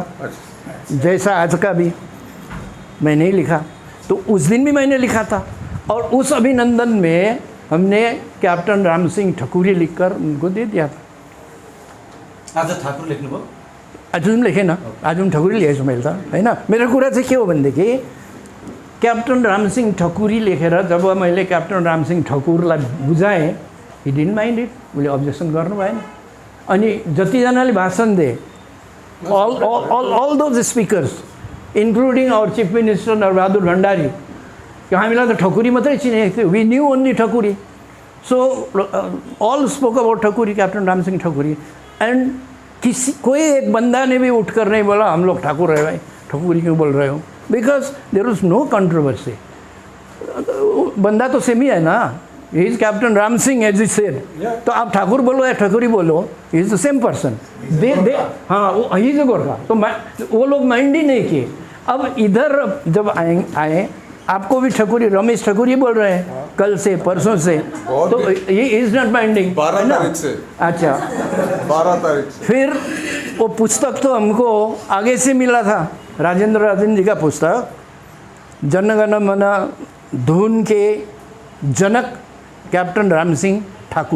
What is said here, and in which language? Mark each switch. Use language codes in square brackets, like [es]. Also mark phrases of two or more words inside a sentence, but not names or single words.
[hi] जैसा आज का भी मैंने ही लिखा, तो उस दिन भी मैंने लिखा था। और उस अभिनंदन में हमने कैप्टन राम सिंह ठकुरी लिखकर उनको दे दिया था। [ne] आज ठाकुर लेख्नुभयो? आज हम लेखेन, आज हम ठकुरी लेखेछु मैले त, होइन। मेरो कुरा चाहिँ के हो भनेदेखि क्याप्टन राम सिंह ठकुरी लेखेर जब मैले क्याप्टन राम सिंह ठकुरलाई बुझाएँ, [en] he didn't mind it, [ne] उसले अब्जेक्सन गर्नु भएन। अनि जतिजनाले भाषण दिए, [en] all those speakers, including our chief minister नरबहादुर भण्डारी, [ne] कि हामीलाई त ठकुरी मात्रै चिनेको थियो, [en] we knew only ठकुरी। so all spoke about ठकुरी, कैप्टन राम सिंह ठकुरी। [hi] एंड कोई एक बंदा ने भी उठकर नहीं बोला हम लोग ठाकुर है भाई, ठकुरी क्यों बोल रहे हो, [en] because there was no controversy. [hi] बंदा तो सेम ही है ना, [en] he is Captain Ram Singh as is said. [hi] तो आप ठाकुर बोलो या ठकुरी बोलो, [en] he is the same person. [hi] दे हाँ, वो [en] he is [hi] गोरखा। तो वो लोग माइंड ही नहीं किए। अब इधर जब आए आपको भी ठकुरी, रमेश ठकुरी बोल रहे हैं कल से परसों से, तो ये [en] is not binding. [hi] 12 तारीख से। अच्छा, 12 तारीख से। फिर वो पुस्तक तो हमको आगे से मिला था, राजेंद्र जी का पुस्तक, जनगण मन धुन के जनक कैप्टन राम सिंह ठाकुर।